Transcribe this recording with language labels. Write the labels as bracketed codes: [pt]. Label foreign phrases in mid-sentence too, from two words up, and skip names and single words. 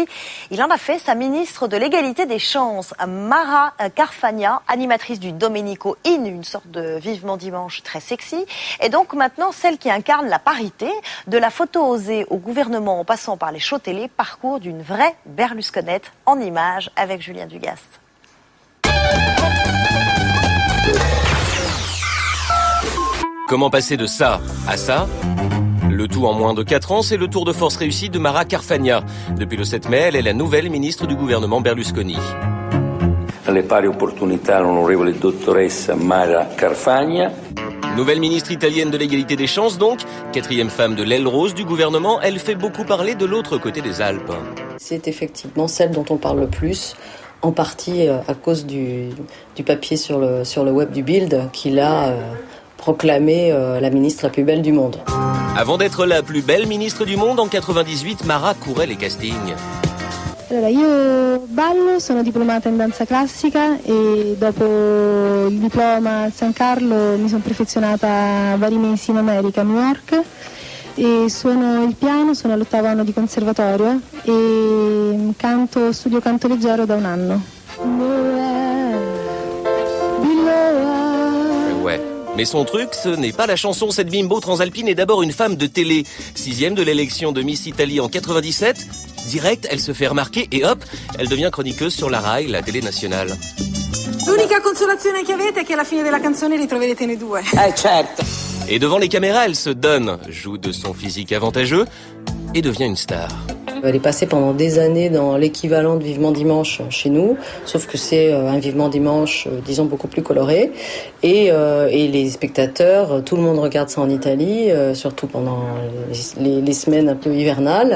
[fr] Aujourd'hui, Il en a fait sa ministre de l'égalité des chances, Mara Carfagna, animatrice du Domenico In, une sorte de Vivement Dimanche très sexy, et donc maintenant celle qui incarne la parité, de la photo osée au gouvernement en passant par les shows télé, parcours d'une vraie Berlusconette en images avec Julien Dugast. Comment passer de ça à ça ? Le tout en moins de 4 ans, c'est le tour de force réussi de Mara Carfagna. Depuis le 7 mai, elle est la nouvelle ministre du gouvernement Berlusconi. [it] Alle pari opportunità, l'onorevole dottoressa Mara Carfagna. [fr] Nouvelle ministre italienne de l'égalité des chances donc, 4e femme de l'aile rose du gouvernement, elle fait beaucoup parler de l'autre côté des Alpes. C'est effectivement celle dont on parle le plus, en partie à cause du papier sur le web du Bild qu'il a proclamé la ministre la plus belle du monde. Avant d'être la plus belle ministre du monde, en 98, Mara courait les castings. [it] Allora, io ballo, sono diplomata in danza classica e dopo il diploma a San Carlo mi sono perfezionata vari mesi in America, a New York, e suono il piano, sono all'8° anno di conservatorio e studio canto leggero da un anno. [fr] Ouais. Mais son truc, ce n'est pas la chanson. Cette bimbo transalpine est d'abord une femme de télé. 6e de l'élection de Miss Italie en 97. Direct, elle se fait remarquer et hop, elle devient chroniqueuse sur la Rai, la télé nationale. [it] L'unica consolazione che avete è che alla fine della canzone li troverete noi due. Certo. [fr] Et devant les caméras, elle se donne, joue de son physique avantageux et devient une star. Elle est passée pendant des années dans l'équivalent de Vivement Dimanche chez nous, sauf que c'est un Vivement Dimanche, disons, beaucoup plus coloré. Et les spectateurs, tout le monde regarde ça en Italie, surtout pendant les semaines un peu hivernales.